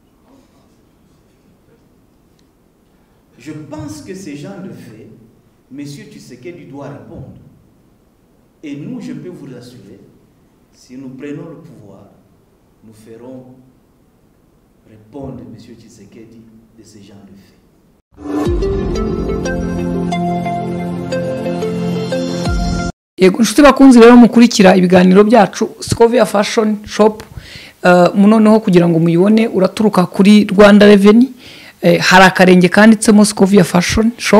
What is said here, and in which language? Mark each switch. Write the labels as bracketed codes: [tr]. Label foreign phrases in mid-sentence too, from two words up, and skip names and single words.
[fr] Je pense que ces gens de fait, M. Tshisekedi doit répondre. Et nous, je peux vous rassurer, si nous prenons le pouvoir, nous ferons répondre M. Tshisekedi de ces gens de fait. [rw] Yego nshuti bakunzi rero mukurikira ibiganiro byacu Scovia Fashion Shop munoneho kugira ngo muyibone uraturuka kuri Rwanda Revenue hari akarenge kanditsemo Scovia Fashion Shop